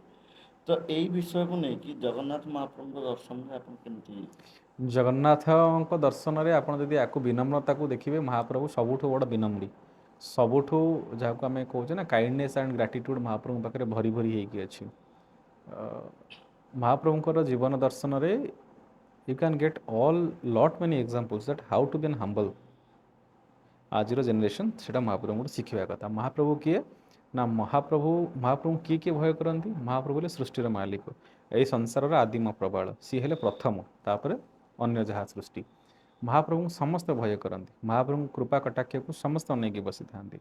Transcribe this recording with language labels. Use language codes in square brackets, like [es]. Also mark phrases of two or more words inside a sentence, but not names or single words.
[or] ତ ଏଇ ବିଷୟକୁ ନେଇକି ଜଗନ୍ନାଥ ମହାପ୍ରଭୁଙ୍କ ଦର୍ଶନରେ ଆପଣ କେମିତି? ଜଗନ୍ନାଥଙ୍କ ଦର୍ଶନରେ ଆପଣ ଯଦି ଆକୁ ବିନମ୍ରତାକୁ ଦେଖିବେ, ମହାପ୍ରଭୁ ସବୁଠୁ ବଡ଼ ବିନମ୍ରୀ, ସବୁଠୁ ଯାହାକୁ ଆମେ କହୁଛେ ନା [en] kindness and gratitude [or] ମହାପ୍ରଭୁଙ୍କ ପାଖରେ ଭରି ଭରି ହେଇକି ଅଛି। ମହାପ୍ରଭୁଙ୍କର ଜୀବନ ଦର୍ଶନରେ [en] you can get lot many examples that how to be an humble। [or] ଆଜିର ଜେନେରେସନ୍ ସେଇଟା ମହାପ୍ରଭୁଙ୍କୁ ଶିଖିବା କଥା। ମହାପ୍ରଭୁ କିଏ ନା ମହାପ୍ରଭୁ କିଏ କିଏ ଭୟ କରନ୍ତି? ମହାପ୍ରଭୁ ହେଲେ ସୃଷ୍ଟିର ମାଲିକ, ଏହି ସଂସାରର ଆଦିମ ପ୍ରବାଳ, ସିଏ ହେଲେ ପ୍ରଥମ, ତାପରେ ଅନ୍ୟ ଯାହା ସୃଷ୍ଟି। ମହାପ୍ରଭୁଙ୍କୁ ସମସ୍ତେ ଭୟ କରନ୍ତି, ମହାପ୍ରଭୁଙ୍କ କୃପା କଟାକ୍ଷକୁ ସମସ୍ତେ ଅନେଇକି ବସିଥାନ୍ତି।